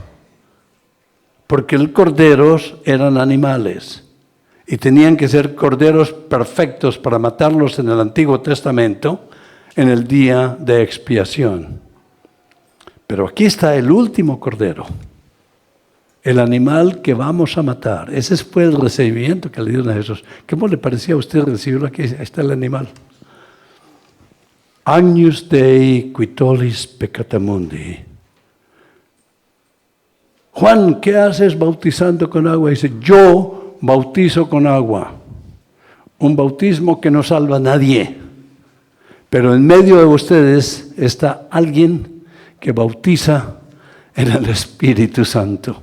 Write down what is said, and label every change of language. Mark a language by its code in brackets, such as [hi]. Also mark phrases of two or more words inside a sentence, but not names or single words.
[es] Porque los corderos eran animales y tenían que ser corderos perfectos para matarlos en el Antiguo Testamento en el día de expiación. Pero aquí está el último cordero, el animal que vamos a matar. Ese fue el recibimiento que le dieron a Jesús. ¿Cómo le parecía a usted recibirlo aquí? Ahí está el animal. [la] Agnus Dei qui tollis peccata mundi. [es] Juan, ¿qué haces bautizando con agua? Dice, yo bautizo con agua. Un bautismo que no salva a nadie. Pero en medio de ustedes está alguien que bautiza en el Espíritu Santo.